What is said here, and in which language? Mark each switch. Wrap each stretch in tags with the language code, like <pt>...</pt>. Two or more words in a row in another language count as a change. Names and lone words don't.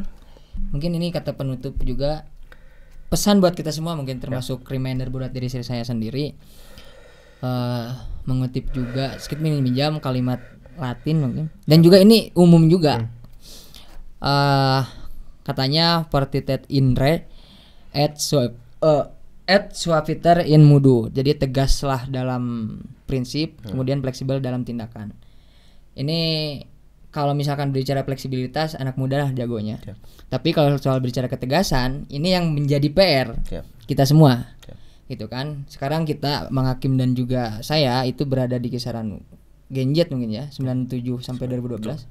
<id>Mungkin ini kata penutup juga pesan buat kita semua mungkin termasuk reminder buat diri saya sendiri. Mengutip juga sedikit minjam kalimat Latin mungkin. Dan juga ini umum juga.</id> <la>Katanya partitet in re et suaviter in modo.</la> <id>Jadi tegaslah dalam prinsip, kemudian fleksibel dalam tindakan. Ini kalau misalkan berbicara fleksibilitas anak muda lah jagonya. Tapi kalau soal berbicara ketegasan, ini yang menjadi PR kita semua. Gitu kan. Sekarang kita Mang Hakim dan juga saya itu berada di kisaran Gen Z mungkin ya, 97 sampai 2012.</id>